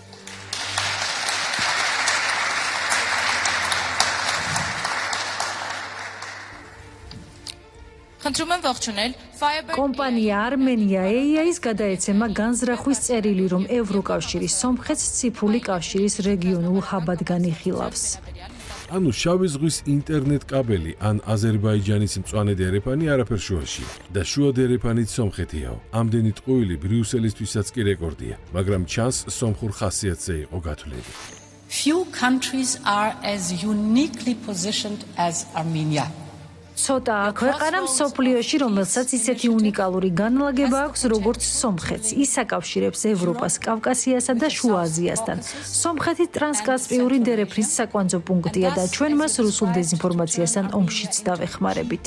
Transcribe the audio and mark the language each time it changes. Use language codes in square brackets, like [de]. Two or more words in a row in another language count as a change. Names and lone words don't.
[ka] კომპანია არმენია AI-ის გადაეცემა განზრახვის წერილი, რომ ევროკავშირი სომხეთს ციფრული კავშირის რეგიონულ ჰაბად განიხილავს. ანუ შავი ზღვის ინტერნეტ კაბელი ან აზერბაიჯანის მწვანე დერეფანი არაფერ შუაშია და შუა დერეფანით სომხეთიაო. ამდენი ტყუილი ბრიუსელისთვისაც კი რეკორდია, მაგრამ ჩანს სომხურ ხასიათზე იყო გათვლილი. [en] Few countries are as uniquely positioned as Armenia. [ka] ცოტაა ქვეყანა მსოფლიოში, რომელსაც ისეთი უნიკალური განლაგება აქვს, როგორც სომხეთს. ის აკავშირებს ევროპას, კავკასიასა და შუა აზიასთან. სომხეთი ტრანსკასპიური დერეფნის საკვანძო პუნქტია და ჩვენ მას რუსულ დეზინფორმაციასთან ომშიც დავეხმარებით.